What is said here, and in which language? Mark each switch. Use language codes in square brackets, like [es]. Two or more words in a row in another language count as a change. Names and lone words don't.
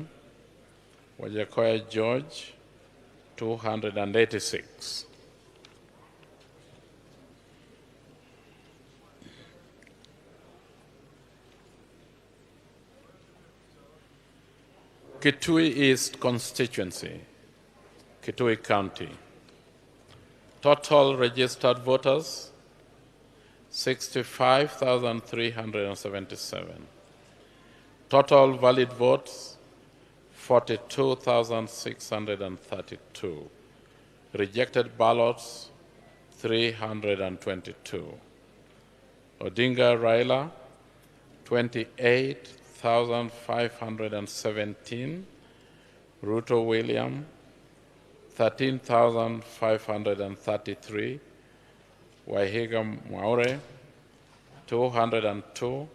[en] Wajakoya George, 286. Kitui East constituency, Kitui County. Total registered voters, 65,377. Total valid votes, 42,632. Rejected ballots, 322. Odinga Raila, 28,517. Ruto William, 13,533. Wahiga Mwaure, 202.